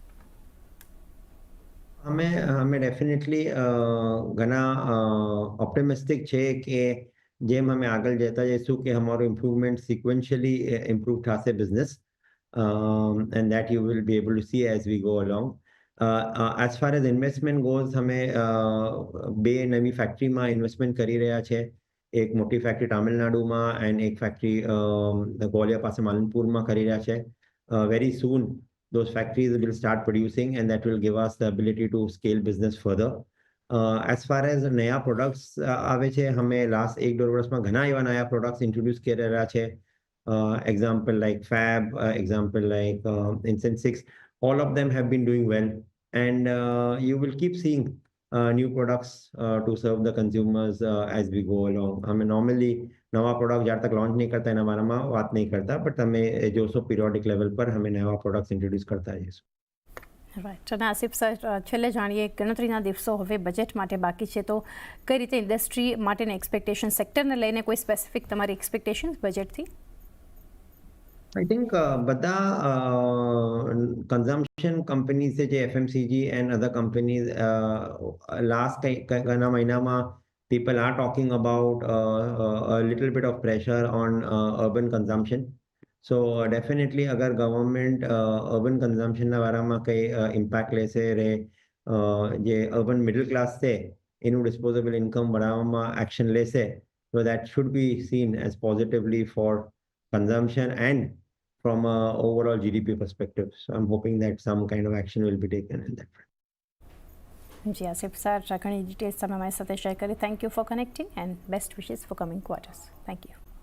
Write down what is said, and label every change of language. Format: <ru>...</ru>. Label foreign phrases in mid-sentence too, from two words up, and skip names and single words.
<gu>અમે ડેફિનેટલી ઘણા ઓપ્ટિમિસ્ટિક છે કે જેમ અમે આગળ જતા જઈશું કે અમારું</gu> <en>improvement sequentially improve</en> <gu>થશે</gu> <en>business and that you will be able to see as we go along. as far as investment goes</en> <gu>અમે 2 નવી ફેક્ટરીમાં ઇન્વેસ્ટમેન્ટ કરી રહ્યા છે. એક મોટી ફેક્ટરી તામિલનાડુમાં એન્ડ એક ફેક્ટરી ગ્વાલિયર પાસે માલનપુરમાં કરી રહ્યા છે.</gu> <en>very soon those factories will start producing and that will give us the ability to scale business further. As far as</en> <gu>નયા પ્રોડક્ટ્સ આવે છે, અમે લાસ્ટ 1-1.5 વર્ષમાં ઘણા એવા નયા પ્રોડક્ટ્સ ઇન્ટ્રોડ્યુસ કરી રહ્યા છે.</gu> <en>Example like Fab, example like Incense 6, all of them have been doing well and you will keep seeing new products to serve the consumers as we go along.</en> <gu>અમે નોર્મલી નવા પ્રોડક્ટ જ્યારે તક લોન્ચ નહીં કરતા એના બારામાં વાત નહીં કરતા, બટ તમે જોશો</gu> <en>periodic level</en> <gu>પર અમે નવા પ્રોડક્ટ્સ ઇન્ટ્રોડ્યુસ કરતા જઈશું. રાઈટ. અને આસિફ સર, છેલ્લે જાણીએ ગણતરીના દિવસો હવે બજેટ માટે બાકી છે, તો કઈ રીતે ઇન્ડસ્ટ્રી માટેની એક્સપેક્ટેશન, સેક્ટરને લઈને કોઈ સ્પેસિફિક તમારી એક્સપેક્ટેશન બજેટથી?</gu> <en>I think</en> <gu>બધા કન્ઝમ્પશન કંપનીઝ છે જે એફએમસીજી એન્ડ અધર કંપનીઝ લાસ્ટ ઘણા મહિનામાં</gu> <en>people are talking about a little bit of pressure on urban consumption. So definitely अगर government urban consumption</en> <gu>ના વારામાં કઈ</gu> <en>impact</en> <gu>લેશે રે જે</gu> <en>urban middle class</en> <gu>છે એનું</gu> <en>disposable income बढ़ाવવામાં action લેશે, so that should be seen as positively for consumption and from a overall GDP perspective. So I'm hoping that some kind of action will be taken in that front.</en> <gu>જી આસિફ સર, ઘણી ડિટેલ્સ તમે અમારી સાથે શેર કરી.</gu> <en>Thank you for connecting and best wishes for coming quarters. Thank you.</en>